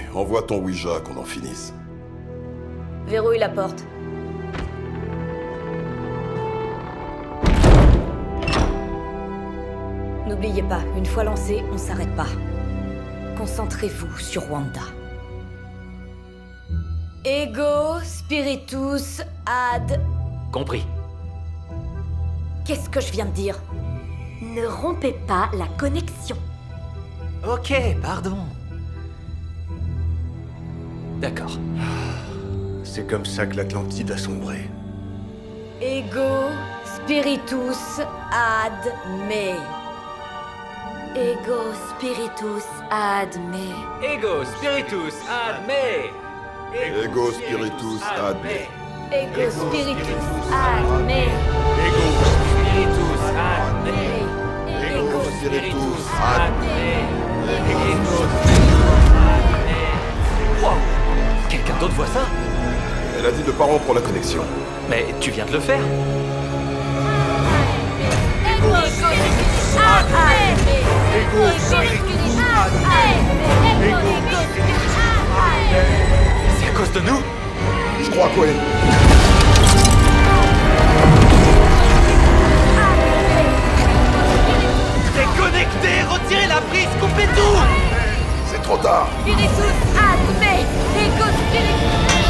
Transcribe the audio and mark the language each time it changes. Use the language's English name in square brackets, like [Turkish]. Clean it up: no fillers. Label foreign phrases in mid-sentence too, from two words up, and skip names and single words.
[French] Envoie ton Ouija qu'on en finisse. Verrouille la porte. N'oubliez pas, une fois lancé, on s'arrête pas. Concentrez-vous sur Wanda. [Latin] Ego spiritus ad... [French] Compris. Qu'est-ce que je viens de dire? Ne rompez pas la connexion. Ok, pardon. D'accord. C'est comme ça que l'Atlantide a sombré. [Latin] Ego spiritus ad me. Ego spiritus ad me. Ego spiritus ad me. Ego spiritus ad me. Ego spiritus ad me. Ego spiritus ad me. Ego spiritus ad me. [French] Wow. Quelqu'un d'autre voit ça? Elle a dit de pas rompre la connexion. Mais tu viens de le faire. [Latin] Ego spiritus ad me. Ego spiritus ad me. Ego spiritus ad me. [French] C'est à cause de nous? Je crois quoi? Déconnectez, retirez la prise, coupez tout! C'est trop tard! [Latin] Spiritus ad me. Ego spiritus.